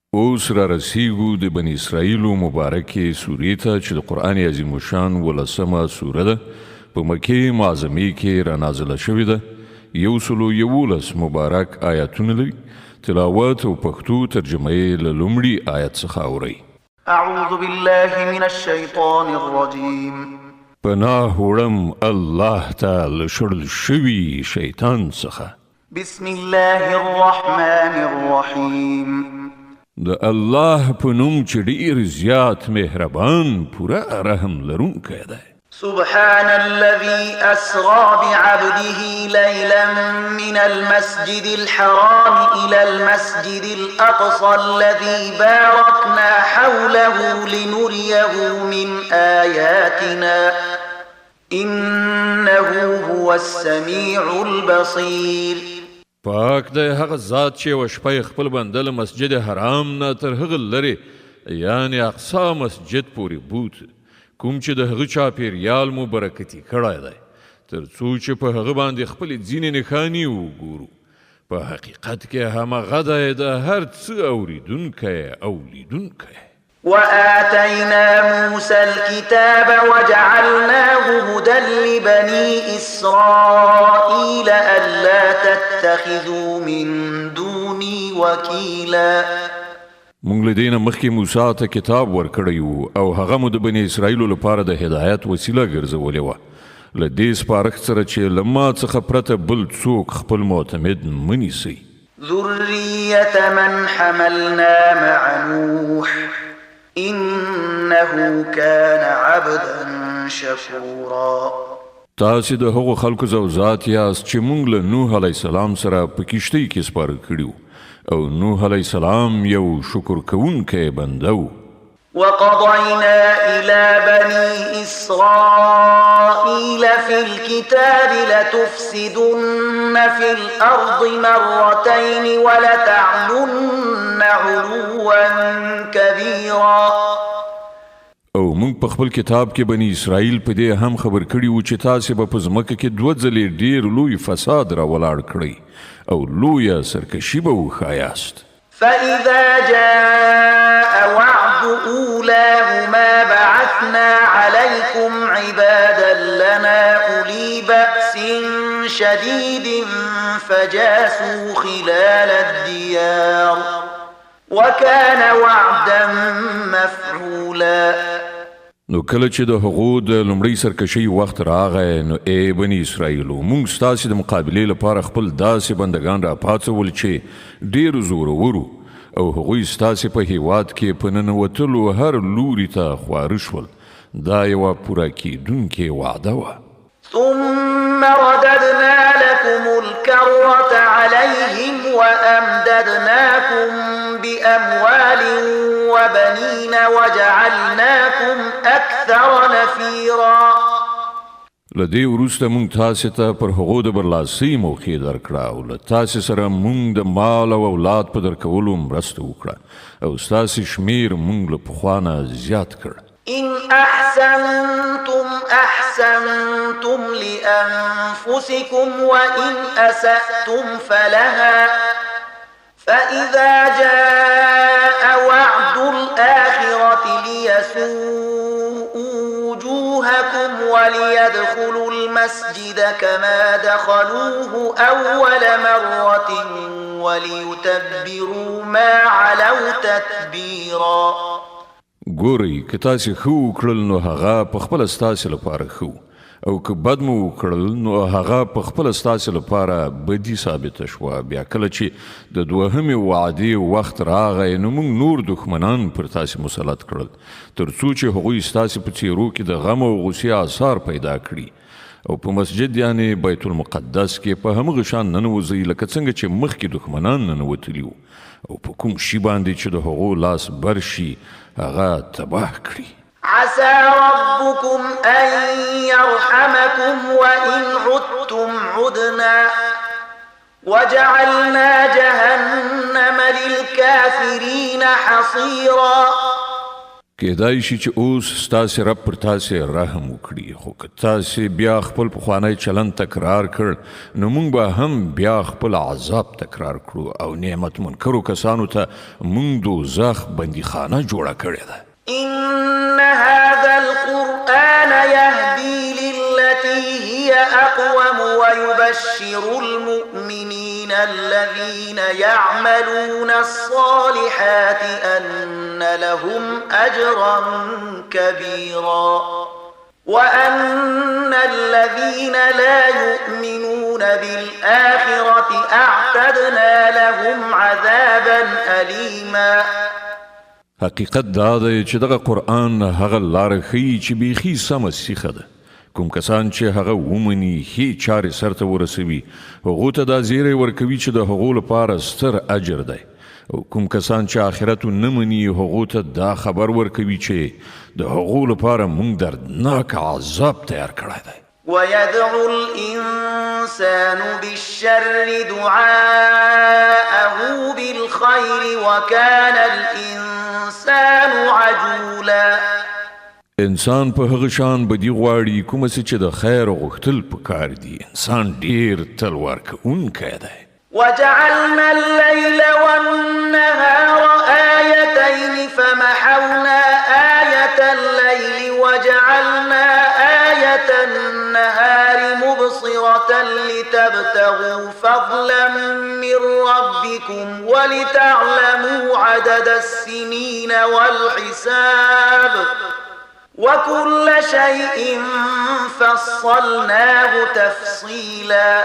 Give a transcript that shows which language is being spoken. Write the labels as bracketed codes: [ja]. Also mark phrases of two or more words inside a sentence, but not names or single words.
[ps] اوس را رسیږو د بني اسرائیلو مبارکې سورې ته چې د قرآن عظیم الشان 11مه سوره ده. په مکې معظمې کې را نازله شوې ده. 111 مبارک آیاتونه لري. تلاوت او پښتو ترجمه یې له لومړي آیت څخه اورئ. [ar] اعوذ بالله من الشیطان الرجیم. [ps] پناه وړم الله ته له شړل شوي شیطان څخه. [ar] بسم الله الرحمن الرحیم. [ps] د الله په نوم چې ډېر زیات مهربان پوره رحم لرونکی دی. [ar] سبحان الذي أسرى بعبده ليلا من المسجد الحرام إلى المسجد الأقصى الذي باركنا حوله لنريه من آياتنا إنه هو السميع البصير. [ps] پاک دی هغه ذات چې یوه شپه خپل بنده له مسجد حرام نه تر هغه لرې یعنې اقصا مسجد پورې بوت، کوم چې د هغه چاپېریال مو برکتي کړی دی تر څو چې په هغه باندې خپلې ځینې نښانې وګورو. په حقیقت کې همغه دی د هر څه اورېدونکی او لیدونکی. [ar] وآتينا موسى الكتاب وجعلناه هدى لبني إسرائيل ألا تتخذوا من دوني وكيلا. [ps] مونږ له دې نه مخکې موسی ته کتاب ورکړی و او هغه مو د بني اسرائیلو لپاره د هدایت وسیله ګرځولې وه. له دې سپارښت سره چې له ما څخه پرته بل څوک خپل معتمد مه نیسئ. [ar] ذرية من حملنا مع نوح إنه كان عبدا شكورا. [ps] تاسې د هغو خلکو زوزات یاست چې موږ له نوح [ar] علیه السلام [ps] سره په کښتۍ کې سپاره کړي او نوح [ar] علیه السلام [ps] یو شکر کوونکی بنده و. [ar] وقضينا إلى بني إسرائيل في الكتاب لتفسدن في الأرض مرتين ولتعلن علوا كبيرا. [ps] او موږ په خپل کتاب کې بني اسرائیل په دې هم خبر کړي وو چې تاسې به په ځمکه کې 2 ځلې ډېر لوی فساد را ولاړ کړئ او لویه سرکشي به وښایاست. [ar] فإذا جاء وعد أولاهما بعثنا عليكم عبادا لنا أولي بأس شديد فجاسوا خلال الديار وكان وعدا مفعولا. [ps] نو کله چې د هغو د لومړۍ سرکشۍ وخت راغی نو ای بني اسرائیلو موږ ستاسې د مقابلې لپاره خپل داسې بندګان را پاڅول چې ډېر زورورو او هغوی ستاسې په هیواد کې په ننوتلو هر لوري ته خواره شول. دا یوه پوره کیدونکې وعده وه. [ar] ثم رددنا لكم الكرة عليهم وأمددناكم بأموال وبنين وجعلناكم أكثر نفيرا. [ps] لدې وروسته موږ تاسې ته پر هغو د برلاسۍ موقع درکړه او له تاسې سره موږ د مال او اولاد په درکولو مرسته وکړه او ستاسې شمیر موږ له پخوا نه زیات کړ. [ar] إن أحسنتم أحسنتم لأنفسكم وإن أسأتم فلها فإذا جاء وعد الآخرة ليسوءوا وجوهكم وليدخلوا المسجد كما دخلوه أول مرة وليتبروا ما علوا تتبيرا. [ps] ګورئ که تاسې ښه وکړل نو هغه په خپله ستاسې لپاره ښه او که بد مو وکړل نو هغه په خپله ستاسې لپاره بدي ثابته شوه. بیا کله چې د 2مې وعدې وخت راغی نو موږ نور دښمنان پر تاسې مسلط کړل تر څو چې هغوی ستاسې په څېرو کې د غم او غوسې آثار پیدا کړي او په مسجد یعنې بیت المقدس کې په همغه شان ننوځئ لکه څنګه چې مخکې دښمنان ننوتلي وو او په کوم شي باندې چې د هغو لاس بر شي هغه تباه کړي. [ar] عسى ربكم أن يرحمكم وإن عدتم عدنا وجعلنا جهنم للكافرين حصيرا. [ps] کېدای شي چې اوس ستاسې رب پر تاسې رحم وکړي خو که تاسې بیا خپل پخوانی چلند تکرار کړ نو موږ به هم بیا خپل عذاب تکرار کړو او نعمت منکرو کسانو ته موږ دوزخ بندیخانه جوړه کړې ده. [ar] إن هذا القرآن يهدي للتي هي أقوم ويبشر المؤمنين الذين يعملون الصالحات أن لهم أجرا كبيرا وأن الذين لا يؤمنون بالآخرة أعتدنا لهم عذابا أليما. [ps] حقیقت دا دی چې دغه قرآن هغه لاره ښیي چې بیخي سمه سیخه ده. کوم کسان چې هغه ومني ښې چارې سرته ورسوي هغو ته دا زیری ورکوي چې د هغو لپاره ستر اجر دی او کوم کسان چې آخرت نه مني هغو ته دا خبر ورکوي چې د هغو لپاره موږ دردناک عذاب تیار کړی دی. [ar] ويدعو الإنسان بالشر دعاءه بالخير وكان الإنسان عجولا. [ps] انسان په هغه شان بدی غواړي کوم چې د خیر غوښتل پکار دي. انسان ډیر تلوار کوونکی دی. [ar] وجعلنا الليل والنهار آيتين فمحونا آية الليل وجعلنا آية النهار مبصرة لتبتغوا فضلا من ربكم ولتعلموا عدد السنين والحساب وكل شيء فصلناه تفصيلا.